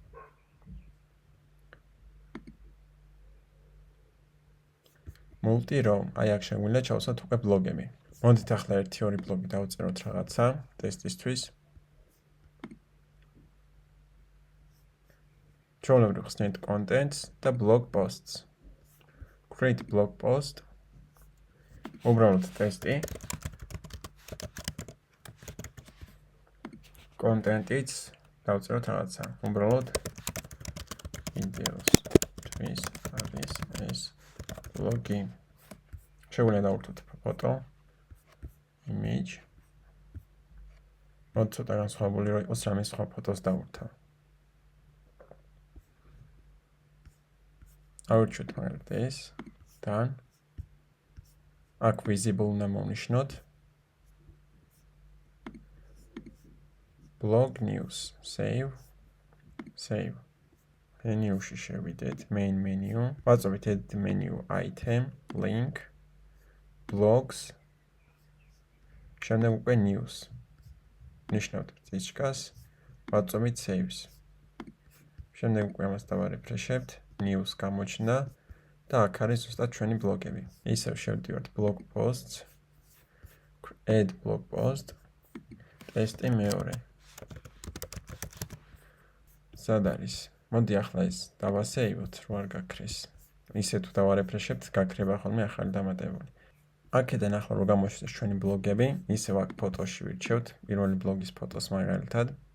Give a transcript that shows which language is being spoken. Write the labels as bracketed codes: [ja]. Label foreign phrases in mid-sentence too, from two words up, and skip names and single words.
[ka] multi-row, აი აქ შეგვიძლია ჩავსვათ უკვე ბლოგები. მოდით ახლა 1-2 ბლოგი დავწეროთ რაღაცა ტესტისთვის. ჩვეულებრივ ხსნით contents და [en] blog posts. Create blog post. [ka] უბრალოდ ტესტი. Content-იც დავწეროთ რაღაცა. უბრალოდ videos-თვის არის ეს ბლოგი. შეგვიძლია დავურთოთ ფოტო. Image. მოდ ცოტა განსხვავებული რო იყოს რამე სხვა ფოტოს დავურთავ. ავირჩიოთ მაგალითად ეს. Done. აქ visible უნდა მოვნიშნოთ. [en] Blog news. Save. [ka] Menu-ში შევიდეთ, [en] main menu. [ka] ვაწვევით [en] edit menu item, link, blogs. [ka] შემდეგ უკვე news. ნიშნავთ წიჩკას, ვაწვევით saves. შემდეგ უკვე ამას დავარეფრეშებთ, news გამოჩნდა და აქ არის ზუსტად ჩვენი ბლოგები. ისევ შევდივართ [en] blog posts, add blog post, [ka] ტესტი მეორე. სად არის? მოდი ახლა ეს დავასეივოთ, რო არ გაქრეს. ისე თუ დავარეფრეშებთ, გაქრება ხოლმე ახალი დამატებული. აქედან ახლა რო გამოჩნდეს ჩვენი ბლოგები, ისევ აქ ფოტოში ვირჩევთ პირველი ბლოგის ფოტოს მაგალითად.